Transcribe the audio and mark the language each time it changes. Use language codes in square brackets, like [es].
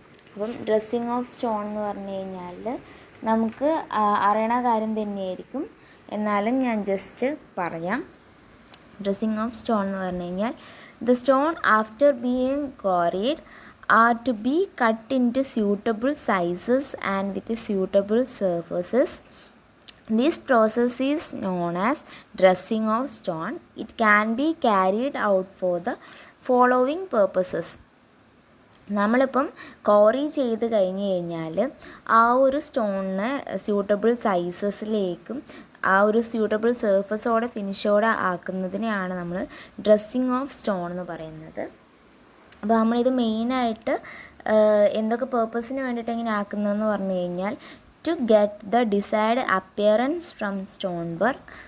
[ml] അപ്പം dressing of stone എന്ന് പറഞ്ഞു കഴിഞ്ഞാൽ നമുക്ക് അറിയണ കാര്യം തന്നെയായിരിക്കും, എന്നാലും ഞാൻ ജസ്റ്റ് പറയാം. [en] dressing of stone [ml] എന്ന് പറഞ്ഞു കഴിഞ്ഞാൽ [en] The stone after being quarried are to be cut in to suitable sizes and with suitable surfaces. This process is known as dressing of stone. It can be carried out for the following purposes. [ml] നമ്മളിപ്പം quarry ചെയ്ത് കഴിഞ്ഞ് കഴിഞ്ഞാൽ ആ ഒരു സ്റ്റോണിന് suitable സൈസസിലേക്കും ആ ഒരു suitable സർഫസോടെ ഫിനിഷോടെ ആക്കുന്നതിനെയാണ് നമ്മൾ dressing of stone എന്ന് പറയുന്നത്. അപ്പോൾ നമ്മളിത് മെയിനായിട്ട് എന്തൊക്കെ പേർപ്പസിന് വേണ്ടിയിട്ട് ഇങ്ങനെ ആക്കുന്നതെന്ന് പറഞ്ഞു കഴിഞ്ഞാൽ [en] To get the desired appearance from stone work.